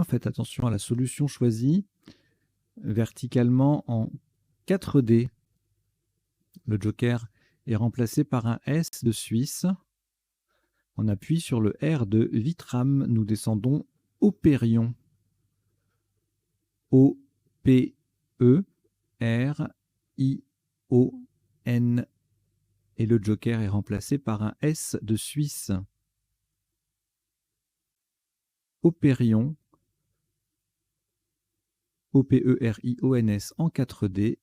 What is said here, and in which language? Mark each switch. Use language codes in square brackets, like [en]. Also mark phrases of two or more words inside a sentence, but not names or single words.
[fr] Faites attention à la solution choisie. Verticalement en 4D. Le joker est remplacé par un S de Suisse. On appuie sur le R de Vitram. Nous descendons Opérion. O-P-E-R-I-O-N. Et le joker est remplacé par un S de Suisse. Opérion. O-P-E-R-I-O-N-S en 4D.